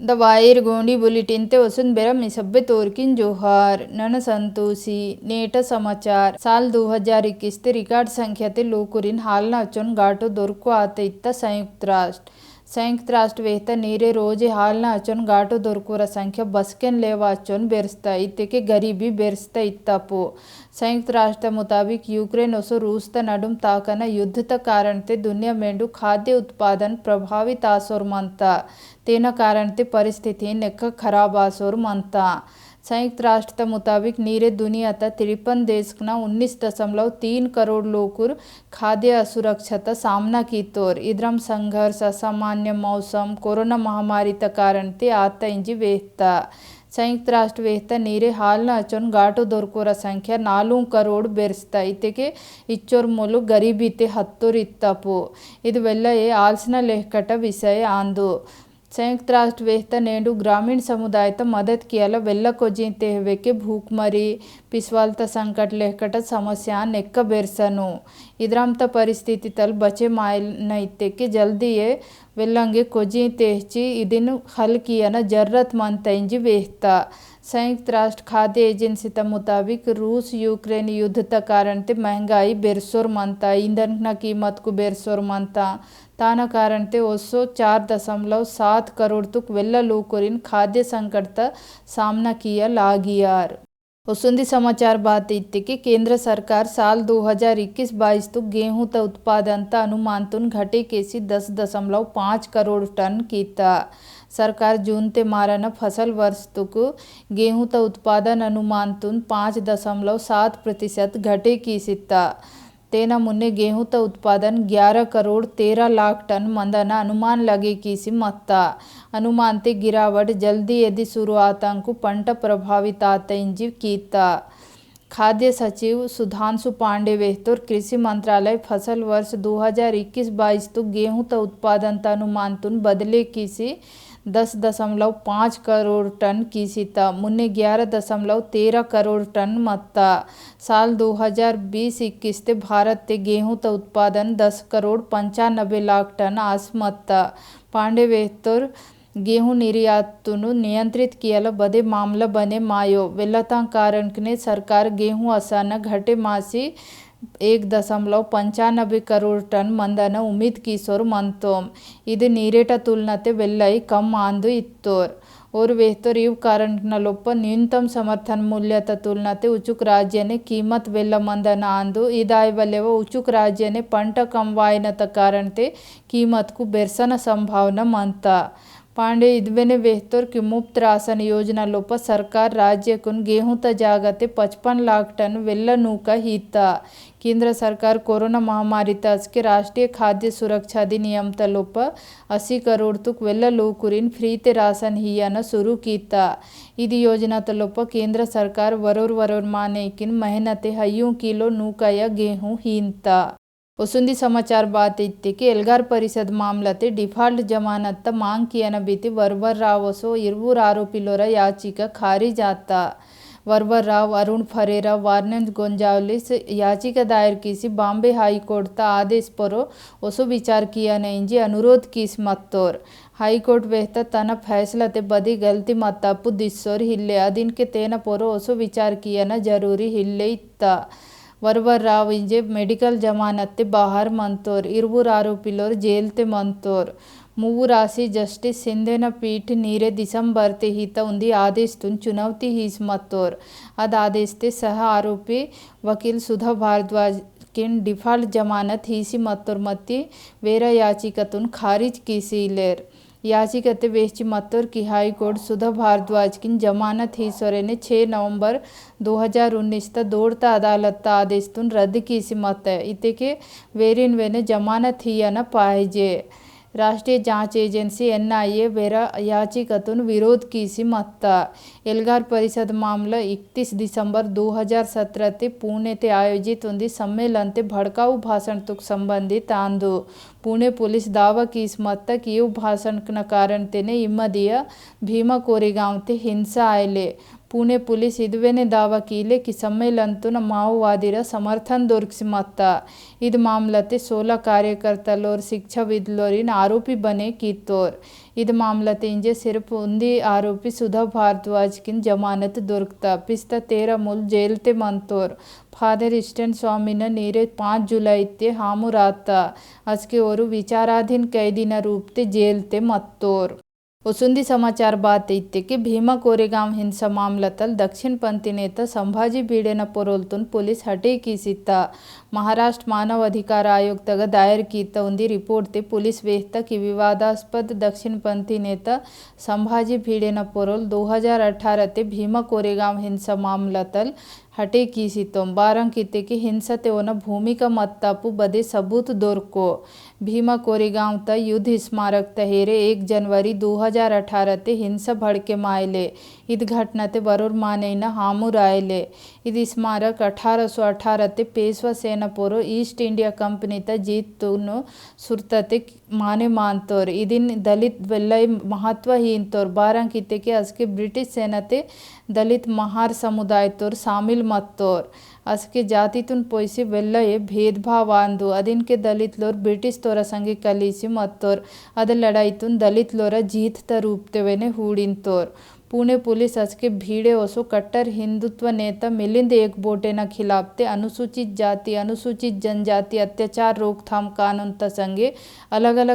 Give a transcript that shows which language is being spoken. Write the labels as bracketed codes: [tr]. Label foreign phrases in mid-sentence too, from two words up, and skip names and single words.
[gon] दवाईर गोंडी बुलेटिन ते वसुन बेरा मी सभ्य तोरकिन जोहार नन संतोषी नेट समाचार साल 2021 ते रिकॉर्ड संख्या ते लोकुरिन हालना अचोन गाटो दोरको आते इत्ता संयुक्त राष्ट्र वेहता नीरे रोजे हालना अचोन गाटो दोरकोर संख्या बसकेन लेवा अचोन बेरस्ता इत्तेके गरीबी बेरस्ता इत्तापो संयुक्त राष्ट्र मुताबिक यूक्रेन ओसो रूस ता नडुम ताकना युद्ध ता कारण ते दुनिया मेंडू खाद्य उत्पादन प्रभावित आसोर मनता तेना कारण ते परिस्थिति नेक्क खराब आसोर मनता। संयुक्त राष्ट्र मुताबिक नीरे दुनिया ता 53 देशना 19.3 करोड़ लोकुर खाद्य असुरक्षाता सामना की तोर इद्रम संघर्ष असामान्य मौसम कोरोना महामारी ता कारण ते आता इंजी वेहता संयुक्त राष्ट्र वेहता नीरे हालना अचोन गाटो दोरकोर संख्या 4 करोड़ बेरस्ता इतेके इच्चोर मोलु गरीबी ते हत्तोर इत्तापो इद वेल्ल ए आल्सना लेहकट विषय आंदो संयुक्त राष्ट्र वेहता नेंडू ग्रामीण समुदाय ता मदद कियाला वेल्ला कोजीते हेवेके भूखमरी पिस्वालता संकट लेहकट समस्या नेक्क बेरसनु इद्राम ता परिस्थिति तल बचे मायल इत्तेके जल्दी ये वेल्लंगे कोजीतेहची इदिन हल कियाना जरूरतमंद इंजी वेहता संयुक्त राष्ट्र खाद्य एजेंसी ता मुताबिक रूस यूक्रेन युद्ध ता कारण ते महंगाई बेरसोर मनता ईंधन कीमत को बेरसोर मनता ताना कारण ते ओसो 4.7 करोड़ तुक वेल्ला लोकोरिन खाद्य संकट ता सामना किया लागियार। वसुंधी समाचार बात इत्ते कि केंद्र सरकार साल 2021-22 तक गेहूं ता उत्पादन ता अनुमानतुन घटे केसी 10.5 करोड़ टन कीता सरकार जून ते मारन फसल वर्ष तक गेहूं ता उत्पादन अनुमानतुन 5.7% घटे की सित्ता तेना मुन्ने गेहूं ता उत्पादन 11 करोड़ 13 लाख टन मंदना अनुमान लगे किसी मत्ता अनुमान ते गिरावट जल्दी यदि शुरुआतांकु पंट प्रभावित इंजी कीता खाद्य सचिव सुधांशु पांडे वेहतोर कृषि मंत्रालय फसल वर्ष 2021-22 तक गेहूं ता उत्पादन ता अनुमानतुन बदले किसी 10.5 करोड़ टन की सीता मुन्ने 11.13 करोड़ टन मत्ता साल 2020-21 ते भारत ते गेहूं ता उत्पादन 10 करोड़ 95 लाख टन आस मत्ता पांडे वेहतोर गेहूं निर्यातुनु नियंत्रित कियाला बदे मामला बने मायो वेल्लता कारण ने सरकार गेहूं असाना घटे मासी 1.95 करोड़ टन मंदना उम्मीद कीसोर मंतोम इद नीरेट तुलनते वेल्लई कम आंदु इत्तोर और वेहतर इव कारण लोप न्यूनतम समर्थन मूल्य तुलनते उचुक राज्य ने कीमत वेल्ल मंदन आंदु इदाय वलेव उचुक राज्य ने पंट कम वायन कारण ते कीमत को बेरसन संभावना मनता पांडे इद्वेने वेहतर की मुफ्त राशन योजना लोप सरकार राज्य कुन गेहूं ता जागते 55 लाख टन वेल्ला नूका हिता केंद्र सरकार कोरोना महामारी तस के राष्ट्रीय खाद्य सुरक्षा अधिनियम ता लोप 80 करोड़ तुक वेल्ला लोकुरिन फ्री ते राशन हियाना शुरू कीता इदी योजना ता लोप केंद्र सरकार वरोर माने किन मेहनते हयू किलो नूका या गेहूं हीनता वसुंधी समाचार बात इत्ते कि एल्गार परिषद मामलते डिफाल्ट जमानत मांग कियन बीती वर्वर राव वसो इरुवुर आरोपिलोर याचिका खारिज आता वर्वर राव अरुण फरेरा वार्नेंस गोंजावलिस याचिका दायर किसी बॉम्बे हाई कोर्ट ता आदेश परो वसो विचार किया इंजी अनुरोध किस मत्तोर हाई कोर्ट वेहता तन फैसला ते बदी गलती मत्तापु दिस्सोर हिल्ले अदिन के तेन परो वसो विचार किया जरूरी हिल्ले इत्ता वर्वर राव इंजे मेडिकल जमानत ते बाहर मंतोर इरुवुर आरोपिलोर जेल ते मंतोर मूवु राशि जस्टिस सिंधेन पीठ नीरे दिसंबर ते हित उंदी आदेश तुन चुनौती हीस मत्तोर अद आदेश ते सह आरोपी वकील सुधा भारद्वाज किन डिफाल्ट जमानत हीसी मत्तोर मत्ती वेरा याचिकतुन खारिज कीसीलेर याचिकते वेची मत्तोर की हाई कोर्ट सुधा भारद्वाज किन जमानत ही सोरेने 6 नवंबर 2019 ता दौड़ता अदालत ता आदेश तुन रद्द कीसी मत इते के वेरिन वेने जमानत ही न पाहिजे राष्ट्रीय जांच एजेंसी NIA वेरा याचिकतुन विरोध कीसी मत्ता एल्गार परिषद मामला 31 दिसंबर 2017 ते पुणे ते आयोजित उंदी सम्मेलन ते भड़काऊ भाषण तुक संबंधित आंदो पुणे पुलिस दावा कीस मत्ता कि भाषण न कारण तेने इम्मदिया भीमा कोरेगांव ते हिंसा आयले पुणे पोलीस इदुवेने दावा कीले कि सम्मेळनतुन माओवादीर समर्थन दोरकिसिमत्त इदु मामलते 16 कार्यकर्तलोर शिक्षाविदलोरिन आरोपी बने कीतोर इदु मामलते इंजे सिर्फ उंदी आरोपी सुधा भारद्वाज किन जमानत ದೊರಕ್ತ पिस्ता 13 मुल जेलते मंतोर फादर इस्टन स्वामीन नीरे 5 जुलाई ते हामुरात अस्के ओरु विचाराधीन कैदिन रूपते जेलते मत्तोर वसुंदी समाचार बात इत्ते की भीमा कोरेगांव हिंसा मामलतल दक्षिणपंथी नेता संभाजी भिडेन पोरोलतून पोलीस हटे कीसिता महाराष्ट्र मानव अधिकार आयोग तग दायर कीता उंदी रिपोर्ट ते पोलीस वेहता की विवादास्पद दक्षिणपंथी नेता संभाजी भिडेन पोरोल 2018 ते भीमा कोरेगांव हिंसा मामलतल हटे कीसितों बारं कीते की हिंसा ते ओना भूमिका मत्तापु बदे सबूत दोरको भीमा कोरेगांव त युद्ध स्मारक तहेरे 1 जनवरी 2018 ते हिंसा भड़के मायले इद घटना ते बरोर माने न हामुर आयले इद स्मारक 1818 ते पेशवा सेना पोरो ईस्ट इंडिया कंपनी त जीत तुनो सुरतते माने मानतोर इदिन दलित वेल्लय महत्व हीनतोर बारं कीते के असके ब्रिटिश सेना ते दलित महार समुदाय तोर शामिल मत्तोर असके जातीतुन पोइसे वेल्लये भेदभाव आंदु अदिन के दलित लोर ब्रिटिश तोरा संगे कलीसी मत्तोर अद लड़ाईतुन दलित लोरा जीत त रूपतेवेने हूडिनतोर पुणे पुलिस असके भीड़े ओसो कट्टर हिंदुत्व नेता मिलिंद एक बोटेना खिलाफ ते अनुसूचित जाति अनुसूचित जनजाति अत्याचार रोकथाम कानून त संगे अलग अलग